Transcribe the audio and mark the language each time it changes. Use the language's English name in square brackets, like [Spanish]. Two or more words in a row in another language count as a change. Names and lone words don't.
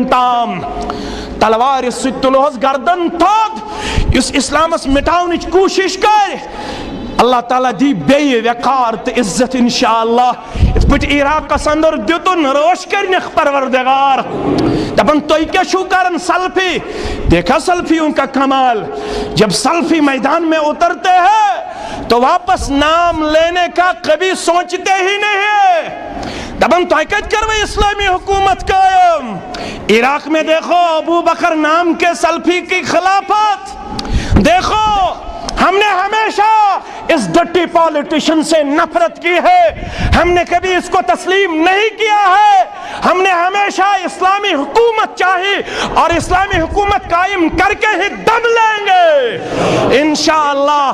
[Kashmiri] تام تلوارِ سۭتۍ تُلہوس گردن تھوٚد یُس اسلامس مٹاونٕچ کوٗشش کرِ اللہ تعالیٰ دی بیٚیہِ وقار تہٕ عزت انشاءاللہ یِتھ پٲٹھۍ عراقس انٛدر دِتُن رٲچھ کرنکھ پروردگار دپان تُہۍ کیٛاہ چھُو کران [Urdu] سلفی دیکھا سلفیوں کا کمال جب سلفی میدان میں اترتے ہیں تو واپس نام لینے کا کبھی سوچتے ہی نہیں [Kashmiri] ہے دپان تُہۍ کتہِ کروٕ اسلامی حکومت قائم [Urdu] عراق میں دیکھو ابو بکر نام کے سلفی کی خلافت دیکھو ہم نے ہمیشہ اس [English] dirty politician [Urdu] سے نفرت کی ہے، ہم نے کبھی اس کو تسلیم نہیں کیا ہے، ہم نے ہمیشہ اسلامی حکومت چاہی اور اسلامی حکومت قائم کر کے ہی دم لیں گے انشاءاللہ۔